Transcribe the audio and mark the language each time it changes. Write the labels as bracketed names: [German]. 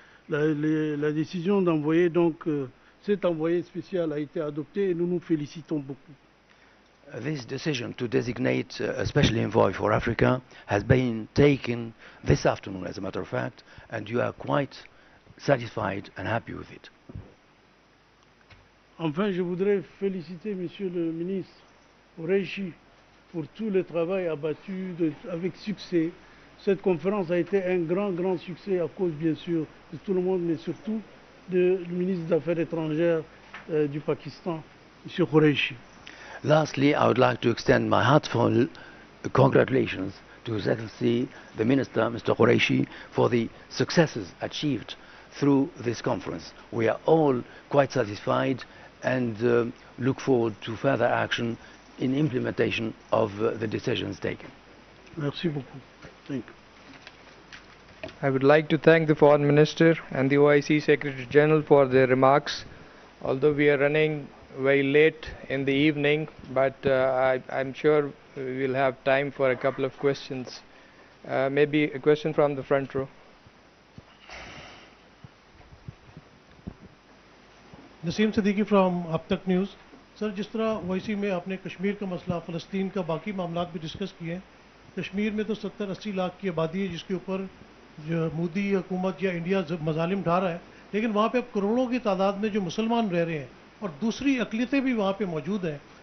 [French] La décision d'envoyer donc cet envoyé spécial a été adoptée et nous nous félicitons beaucoup. [English] This decision to designate a special envoy for Africa has been taken this afternoon, as a matter of fact, and you are quite satisfied and happy with it. [French] Enfin, je voudrais féliciter Monsieur le ministre Reishi pour tout le travail abattu avec succès. Cette conférence a été un grand succès à cause, bien sûr, de tout le monde, mais surtout du ministre des Affaires étrangères du Pakistan, M. Qureshi. [English] Lastly, I would like to extend my heartfelt congratulations to His Excellency the Minister, Mr. Qureshi, for the successes achieved through this conference. We are all quite satisfied and look forward to further action in implementation of the decisions taken. [French] Merci beaucoup. [English] Thank you. I would like to thank the Foreign Minister and the OIC Secretary General for their remarks. Although we are running very late in the evening, but I'm sure we will have time for a couple of questions. Maybe a question from the front row. [Hindi] Naseem Siddiqui from अब तक news. Sir, जिस तरह OIC में आपने कश्मीर का मसला, फ़लस्तीन का बाकी मामला भी डिस्कस किए हैं। कश्मीर में तो 70-80 लाख की आबादी है जिसके ऊपर जो मोदी हुकूमत या इंडिया मजालिम ढा रहा है, लेकिन वहाँ पे अब करोड़ों की तादाद में जो मुसलमान रह रहे हैं और दूसरी अक़लियतें भी वहाँ पे मौजूद हैं।